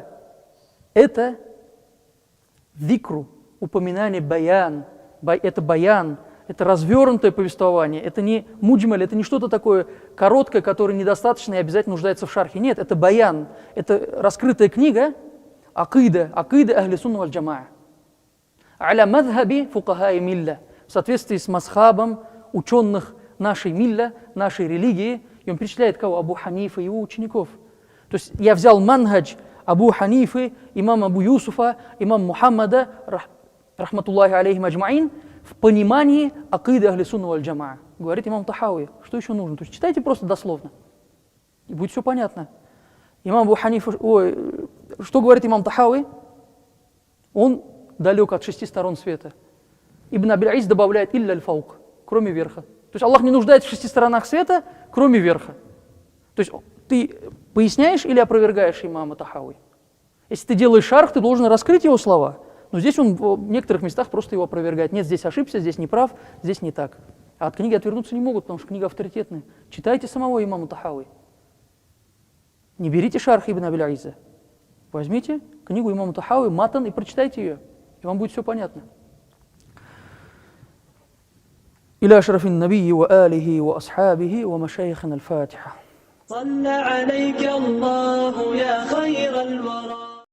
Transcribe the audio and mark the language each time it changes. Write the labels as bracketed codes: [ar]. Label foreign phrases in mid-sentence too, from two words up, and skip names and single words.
[ru] Это зикру, упоминание баян. Это баян. Это развернутое повествование, это не муджмаль, это не что-то такое короткое, которое недостаточно и обязательно нуждается в шархе. Нет, это баян, это раскрытая книга [ar] عقيدة أهل السنة والجماعة. على مذهب فقهاء الملة, [ru] в соответствии с мазхабом ученых нашей милля, нашей религии. И он перечисляет кого? Абу Ханифа и его учеников. То есть я взял манхадж Абу Ханифы, имама Абу Юсуфа, имама Мухаммада, [ar] رحمة الله عليهم أجمعين, [ru] в понимании [ar] عقيدة أهل السنة والجماعة. [ru] Говорит имам Тахауи. Что еще нужно? То есть читайте просто дословно, и будет все понятно. Имам Абу Ханифа, что говорит имам Тахауи? Он далек от 6 сторон света. Ибн Абиль Из добавляет [ar] إلا الفوق, [ru] кроме верха. То есть Аллах не нуждается в 6 сторонах света, кроме верха. То есть ты поясняешь или опровергаешь имама Тахауи? Если ты делаешь шарх, ты должен раскрыть его слова. Но здесь он в некоторых местах просто его опровергает. Нет, здесь ошибся, здесь не прав, здесь не так. А от книги отвернуться не могут, потому что книга авторитетная. Читайте самого имама Тахауи. Не берите шарх Ибн Абиль Иза. Возьмите книгу имама Тахауи, матан, и прочитайте ее. И вам будет все понятно. [ar] إلى أشرف النبي وآله وأصحابه ومشايخنا الفاتحة. صلى عليك الله يا خير الورى.